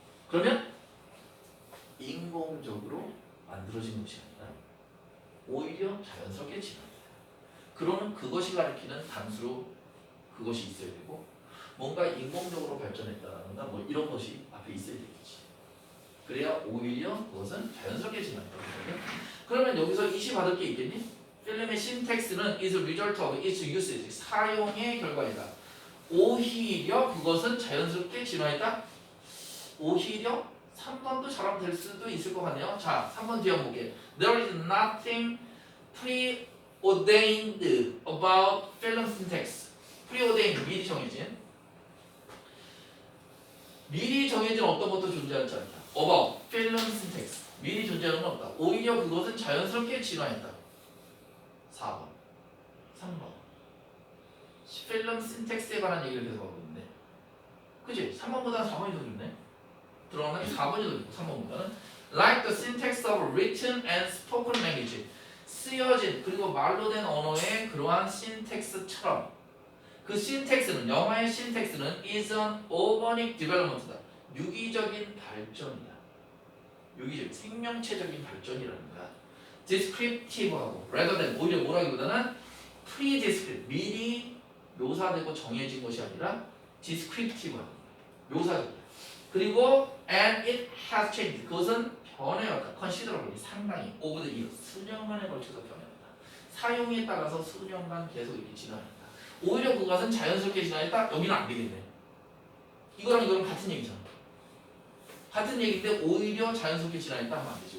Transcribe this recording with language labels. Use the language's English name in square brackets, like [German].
[Korean] 그러면 인공적으로 만들어진 것이 아니라 오히려 자연스럽게 진화합니다. 그러면 그것이 가리키는 단수로 그것이 있어야 되고 뭔가 인공적으로 발전했다라든가 뭐 이런 것이 앞에 있어야 되겠지. 그래야 오히려 그것은 자연스럽게 진화한다. 그러면 여기서 이시 받을 게 있겠니? 필름의 신텍스는 [English] is a result of its usage [Korean] 사용의 결과이다. 오히려 그것은 자연스럽게 진화했다. 오히려 3번도 잘하면 될 수도 있을 것 같네요. 자, 3번 뒤에 한번 볼게. [English] There is nothing preordained about film syntax. [Korean] preordained 미리 정해진 어떤 것도 존재하지 않다. [English] about film syntax [Korean] 미리 존재하는 건 없다. 오히려 그것은 자연스럽게 진화했다. 4번 3번 필름 신텍스에 관한 얘기를 계속 하고 있는데 그치? 3번보다는 4번이 더 좋네. 들어가면 4번이 더 좋고 3번보다는 [English] like the syntax of written and spoken language [Korean] 쓰여진 그리고 말로 된 언어의 그러한 신텍스처럼 그 신텍스는 영어의 신텍스는 [English] is an organic development [Korean] 다. 유기적인 발전이다. 유기적 생명체적인 발전이라는 거야. descriptive하고 [English] rather than [Korean] 오히려 뭐라기보다는 pre-descriptive 미리 묘사되고 정해진 것이 아니라 descriptive하고 묘사적. 그리고 [English] and it has changed [Korean] 그것은 변해왔다. [English] considerably [Korean] 상당히 [English] over the years [Korean] 수년간에 걸쳐서 변해왔다. 사용에 따라서 수년간 계속 이렇게 진화했다. 오히려 그것은 자연스럽게 진화했다. 여기는 안 되겠네. 이거랑 이거랑 같은 얘기잖아. 같은 얘기인데 오히려 자연스럽게 진화했다 하면 안 되지.